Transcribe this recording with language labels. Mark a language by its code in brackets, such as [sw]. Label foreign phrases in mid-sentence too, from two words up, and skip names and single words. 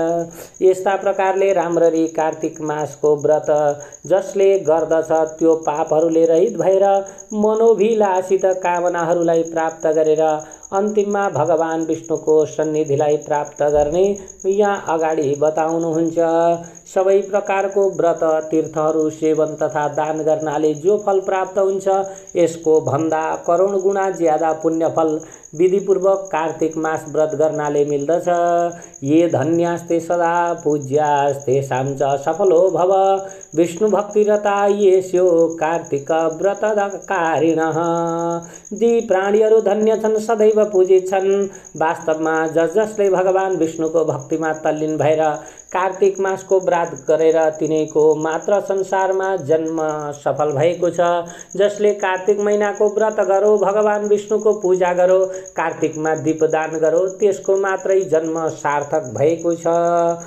[ne] यस्ता प्रकारले राम्ररी कार्तिक मासको व्रत जसले गर्दछ त्यो पापहरूले रहित भएर मनोभिलाषित कामनाहरूलाई प्राप्त गरेर अन्तिममा भगवान विष्णुको सन्निधिलाई प्राप्त गर्ने यहाँ अगाडि बताउनुहुन्छ। सबै प्रकारको व्रत तीर्थहरू सेवन तथा दान गर्नाले जो फल प्राप्त हुन्छ यसको भन्दा करोड गुणा ज्यादा पुण्यफल विधिपूर्वक कार्तिक मास व्रत गर्नाले मिल्दछ। [sa] ये धन्यास्ते सदा पूज्यास्ते साम च सफलो भव विष्णु भक्तिरता येस्यो कार्तिक व्रतकारिणः। [ne] जी प्राणीहरू धन्य छन्, सदैव पूजित छन्। वास्तवमा जसले भगवान विष्णुको भक्तिमा तल्लीन भएर कार्तिक मासको व्रत गरेर तिनैको मात्र संसारमा जन्म सफल भएको छ। जसले कार्तिक महिनाको व्रत गरो, भगवान विष्णुको पूजा गरो, कार्तिकमा दीपदान गरो, त्यसको मात्रै जन्म सार्थक भएको छ।